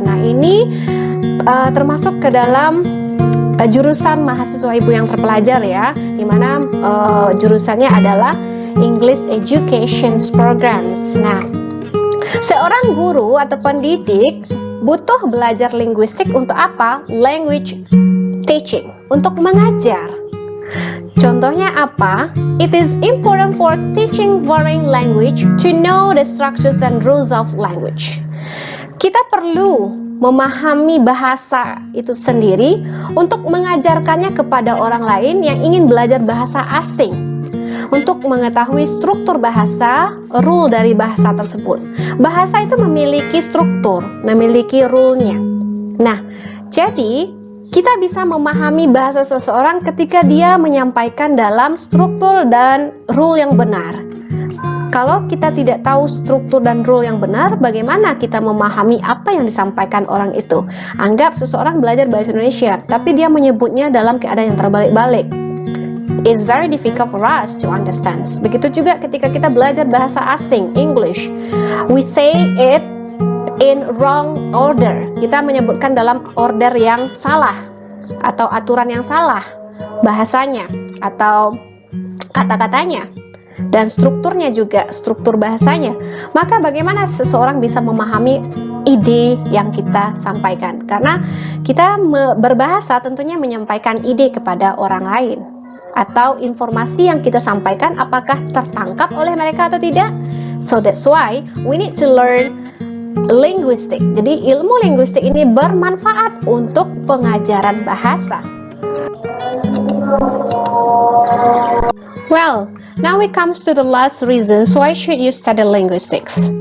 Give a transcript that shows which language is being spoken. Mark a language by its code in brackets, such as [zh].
[id] Nah, ini termasuk ke dalam jurusan mahasiswa ibu yang terpelajar ya, dimana jurusannya adalah English Education Programs. Nah, seorang guru atau pendidik butuh belajar linguistik untuk apa? [en] Language teaching, [id] untuk mengajar. Contohnya apa? [en] It is important for teaching foreign language to know the structures and rules of language. [id] Kita perlu memahami bahasa itu sendiri untuk mengajarkannya kepada orang lain yang ingin belajar bahasa asing, untuk mengetahui struktur bahasa, rule dari bahasa tersebut. Bahasa itu memiliki struktur, memiliki rule-nya. Nah, jadi kita bisa memahami bahasa seseorang ketika dia menyampaikan dalam struktur dan rule yang benar. Kalau kita tidak tahu struktur dan rule yang benar, bagaimana kita memahami apa yang disampaikan orang itu? Anggap seseorang belajar bahasa Indonesia, tapi dia menyebutnya dalam keadaan yang terbalik-balik. [en] It's very difficult for us to understand. [id] Begitu juga ketika kita belajar bahasa asing, English. [en] We say it in wrong order. [id] Kita menyebutkan dalam order yang salah atau aturan yang salah bahasanya atau kata-katanya dan strukturnya juga, struktur bahasanya. Maka bagaimana seseorang bisa memahami ide yang kita sampaikan? Karena kita berbahasa tentunya menyampaikan ide kepada orang lain, atau informasi yang kita sampaikan apakah tertangkap oleh mereka atau tidak. [en] So that's why we need to learn linguistik. [id] Jadi ilmu linguistik ini bermanfaat untuk pengajaran bahasa. [en] Well, now we comes to the last reasons why should you study linguistics.